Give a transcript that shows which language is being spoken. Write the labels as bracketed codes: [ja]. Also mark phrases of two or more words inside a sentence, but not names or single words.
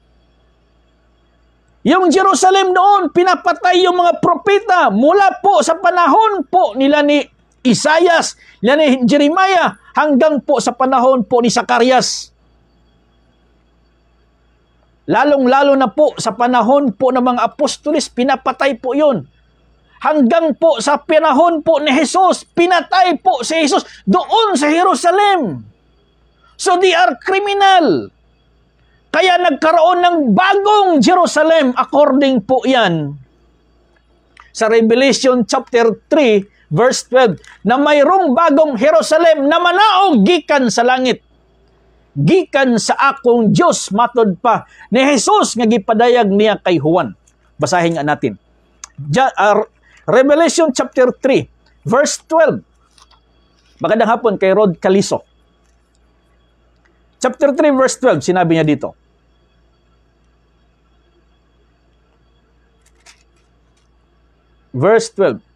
[tl] Yung Jerusalem noon, pinapatay yung mga propeta mula po sa panahon po nila ni Isaias, nila ni Jeremiah, hanggang po sa panahon po ni Zacarias. Lalong-lalo na po sa panahon po ng mga apostolis, pinapatay po yun. Hanggang po sa panahon po ni Jesus, pinatay po si Jesus doon sa Jerusalem. [en] So they are criminal. [tl] Kaya nagkaroon ng bagong Jerusalem according po yan sa Revelation chapter 3 verse 12 na mayroong bagong Jerusalem [ceb] na manaog gikan sa langit. Gikan sa akong Diyos matod pa ni Jesus nga gipadayag niya kay Juan. [tl] Basahin nga natin. Revelation chapter 3, verse 12. Magandang hapon kay Rod Caliso. Chapter 3, verse 12, sinabi niya dito. Verse 12.